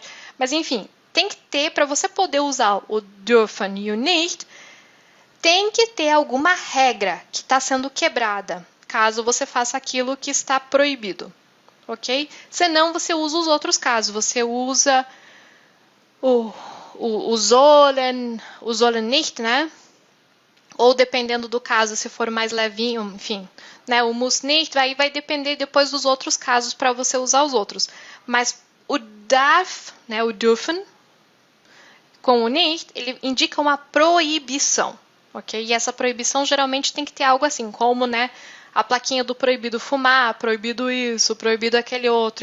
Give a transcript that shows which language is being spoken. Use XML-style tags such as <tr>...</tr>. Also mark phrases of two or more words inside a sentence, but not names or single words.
<pt>Mas enfim, tem que ter, para você poder usar o dürfen e o nicht, tem que ter alguma regra que está sendo quebrada, caso você faça aquilo que está proibido, ok? Senão você usa os outros casos, você usa o</pt> <de>sollen nicht,</de> <pt>né? Ou dependendo do caso, se for mais levinho, enfim, né?</pt> <de>O muss nicht,</de> <pt>aí vai depender depois dos outros casos para você usar os outros. Mas o darf, né? O dürfen, com o nicht, ele indica uma proibição. Ok? E essa proibição geralmente tem que ter algo assim, como, né, a plaquinha do proibido fumar, proibido isso, proibido aquele outro.</pt>